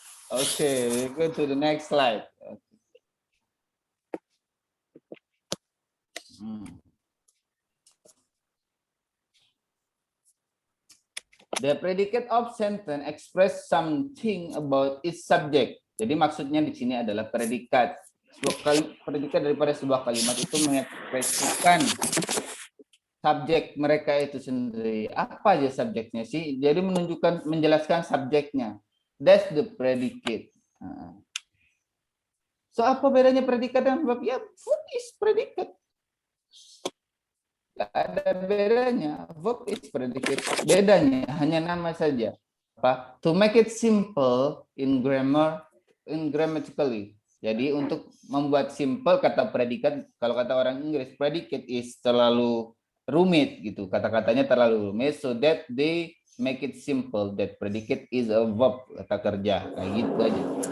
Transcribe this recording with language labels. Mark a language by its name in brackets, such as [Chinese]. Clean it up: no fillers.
[English] Okay, we go to the next slide. The predicate of sentence express something about its subject. [Indonesian] Jadi maksudnya di sini adalah predikat. Predikat daripada sebuah kalimat itu mengekspresikan subjek mereka itu sendiri. Apa aja subjeknya sih? Jadi menjelaskan subjeknya. [English] That's the predicate. [Indonesian] So apa bedanya predikat dan verb? Ya, verb is predikat. Gak ada bedanya. Verb is predicate. Bedanya hanya nama saja. Apa? [English] To make it simple in grammatically. [Indonesian] Jadi untuk membuat simple kata predikat, kalau kata orang Inggris, predicate is terlalu rumit gitu. Kata-katanya terlalu rumit, [English] so that they make it simple. That predicate is a verb, [Indonesian] kata kerja. Kayak gitu aja.